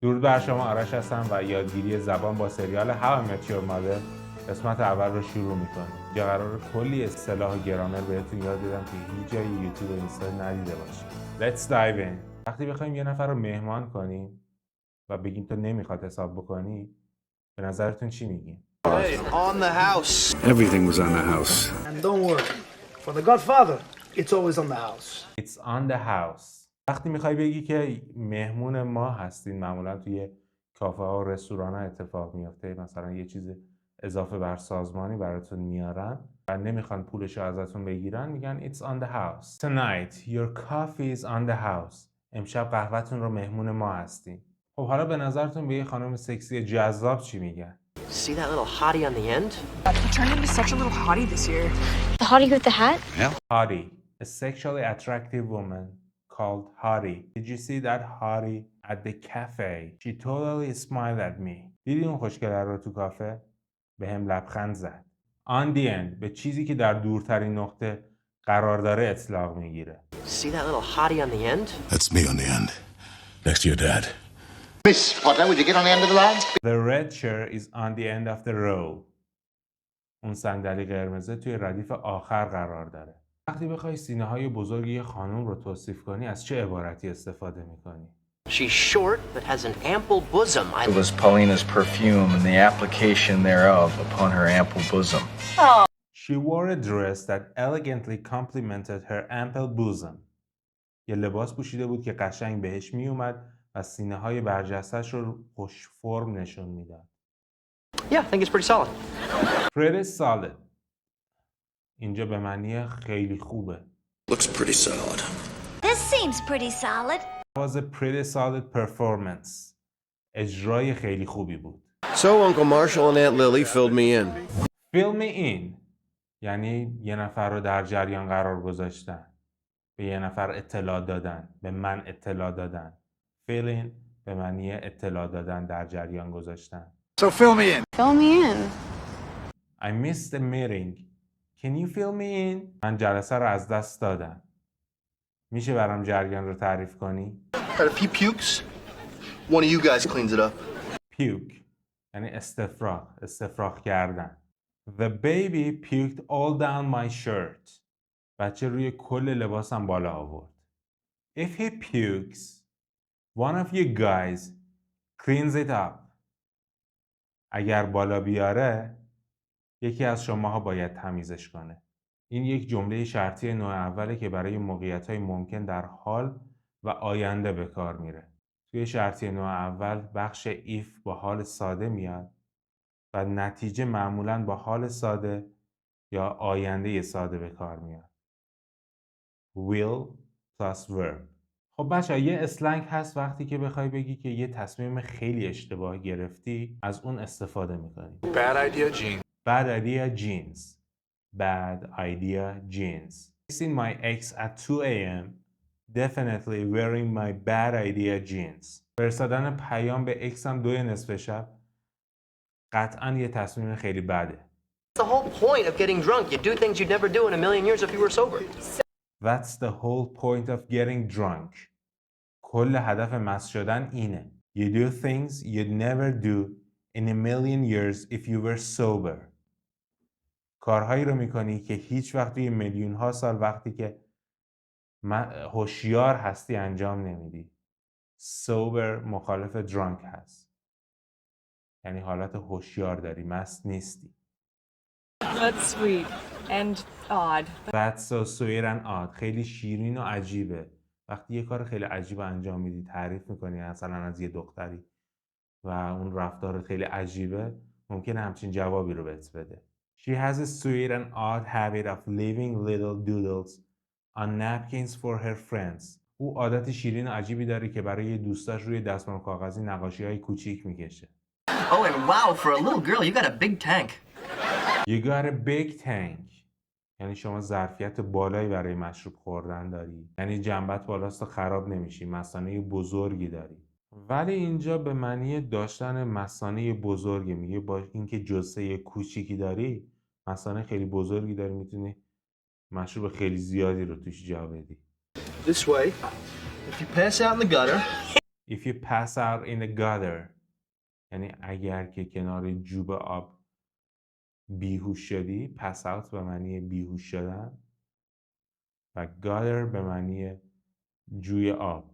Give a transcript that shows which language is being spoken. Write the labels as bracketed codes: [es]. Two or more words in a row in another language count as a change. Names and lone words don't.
[fa] درود بر شما، آرش هستم و یادگیری زبان با سریال How I Met Your Mother قسمت اول رو شروع میکنیم. اینجا قراره کلی اصطلاح و گرامر بهتون یاد بدم که هیچ جای یوتیوب و اینستا ندیده باشید. [en] Let's dive in. [fa] وقتی بخوایم یه نفر رو مهمان کنیم و بگیم تو نمیخواد حساب بکنی، به نظرتون چی میگیم؟ [en] Hey, on the house. Everything was on the house. And don't worry, for the Godfather, it's always on the house. It's on the house. [fa] وقتی میخوای بگی که مهمون ما هستین، معمولا توی کافه ها و رستوران ها اتفاق میفته، مثلا یه چیز اضافه بر سازمانی براتون میارن و نمیخوان پولش رو ازتون بگیرن، میگن [en] it's on the house. Tonight your coffee is on the house. [fa] امشب قهوه‌تون رو مهمون ما هستین. خب حالا به نظرتون به یه خانم سکسی جذاب چی میگن؟ [en] See that little hottie on the end? He turned into such a little hottie this year. The hottie with the hat? Hottie, a sexually attractive woman called Hottie. Did you see that Hottie at the cafe? She totally smiled at me. [fa] دیدی اون خوشگله رو تو کافه؟ به هم لبخند زد. [en] On the end, [fa] به چیزی که در دورترین نقطه قرار داره اطلاق میگیره. [en] See that little hottie on the end? That's me on the end. Next to your dad. Miss Potter, would you get on the end of the line? The red chair is on the end of the row. [fa] اون صندلی قرمزه توی ردیف آخر قرار داره. وقتی بخوای سینه های بزرگ یه خانم رو توصیف کنی از چه عبارتی استفاده میکنی؟ [en] She's short but has an ample bosom. It was Paulina's perfume and the application thereof upon her ample bosom. She wore a dress that elegantly complemented her ample bosom. [fa] یه لباس پوشیده بود که قشنگ بهش میومد و سینه های برجسته‌اش رو خوش فرم نشون میداد. [en] Yeah, I think it's pretty solid. Pretty solid. [fa] اینجا به معنی خیلی خوبه. [en] Looks pretty solid. This seems pretty solid. It was a pretty solid performance. [fa] اجرای خیلی خوبی بود. [en] So Uncle Marshall and Aunt Lily filled me in. Fill me in [fa] یعنی یه نفر رو در جریان قرار گذاشتن. به یه نفر اطلاع دادن. به من اطلاع دادن. [en] Fill in [fa] به معنی اطلاع دادن، در جریان گذاشتن. [en] So fill me in. Fill me in. I missed the meeting. Can you fill me in? [fa] من جلسه رو از دست دادم. میشه برام جریان رو تعریف کنی؟ [en] Had a few pukes. One of you guys cleans it up. [fa] Puke یعنی استفراغ کردن. [en] The baby puked all down my shirt. [fa] بچه روی کل لباسم بالا آورد. [en] If he pukes, one of you guys cleans it up. [fa] اگر بالا بیاره، یکی از شماها باید تمیزش کنه. این یک جمله شرطی نوع اوله که برای موقعیت‌های ممکن در حال و آینده به کار میره. توی شرطی نوع اول بخش if با حال ساده میاد و نتیجه معمولاً با حال ساده یا آینده ساده به کار میاد. [en] Will plus verb. [fa] خب بچه یه اسلنگ هست وقتی که بخوای بگی که یه تصمیم خیلی اشتباه گرفتی از اون استفاده میکنی. [en] Bad idea, Gene. Bad idea jeans. Bad idea jeans. Texting my ex at 2 a.m. Definitely wearing my bad idea jeans. [fa] فرستادن پیام به اکسم 2 نصف شب قطعاً یه تصمیم خیلی بده. [en] That's the whole point of getting drunk. You do things you'd never do in a million years if you were sober. That's the whole point of getting drunk. [fa] کل هدف مست شدن اینه. [en] You do things you'd never do in a million years if you were sober. [fa] کارهایی رو میکنی که هیچ وقت توی میلیون ها سال وقتی که هوشیار هستی انجام نمیدی. Sober مخالف drunk هست. یعنی حالت هوشیار داری، مست نیستی. [en] That's sweet and odd. That's so sweet and odd. [fa] خیلی شیرین و عجیبه. وقتی یه کار خیلی عجیب انجام میدی، تعریف میکنی مثلا از یه دختری و اون رفتار خیلی عجیبه، ممکنه همچین جوابی رو بهت بده. [en] She has a sweet and odd habit of leaving little doodles on napkins for her friends. [fa] او عادت شیرین و عجیبی داره که برای دوستاش روی دستمال کاغذی نقاشی‌های کوچیک میکشه. [en] Oh, and wow, for a little girl, you got a big tank. You got a big tank. [fa] یعنی شما ظرفیت بالایی برای مشروب خوردن داری. یعنی جنبت بالاست و خراب نمیشی. مثانه بزرگی داری. ولی اینجا به معنی داشتن مثانه بزرگی میگه با اینکه جثه کوچیکی داری، مثانه خیلی بزرگی داری، میتونی مشروب خیلی زیادی رو توش جا بدی. [en] This way. If you pass out in the gutter, If you pass out in the gutter [fa] یعنی اگر که کنار جوب آب بیهوش شدی. [en] pass out [fa] به معنی بیهوش شدن و gutter به معنی جوی آب.